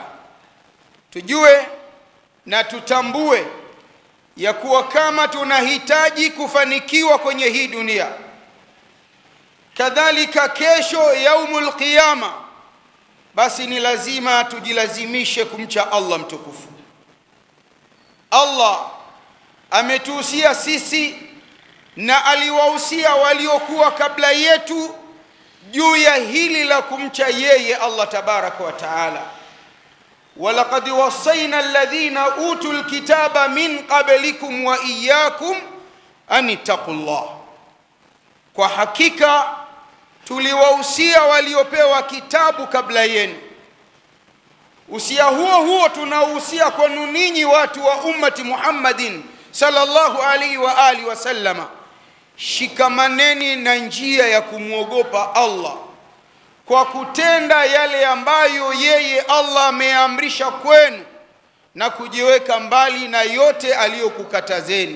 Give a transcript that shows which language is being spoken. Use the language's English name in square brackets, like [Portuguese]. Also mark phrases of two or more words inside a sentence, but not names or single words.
[Swahili] Tujue na tutambue ya kuwa kama tunahitaji kufanikiwa kwenye hii dunia, kadhalika kesho [Arabic] يوم القيامة, [Swahili] basi ni lazima tujilazimishe kumcha Allah mtukufu. Allah ametuhusia sisi na aliwahusia waliokuwa kabla yetu juu ya hili la kumcha yeye Allah [Arabic] تبارك وتعالى. ولقد وصينا الذين أوتوا الكتاب من قبلكم وإياكم أن اتقوا الله, [Swahili] kwa hakika tuliwahusia waliopewa kitabu kabla yenu. Usia huo tunahusia kwenu ninyi watu wa [Arabic] أمة محمد صلى الله عليه وآله وسلم, [Swahili] shikamaneni na njia ya kumuogopa Allah kwa kutenda yale ambayo yeye Allah ameamrisha kwenu na kujiweka mbali na yote aliyokukatazeni.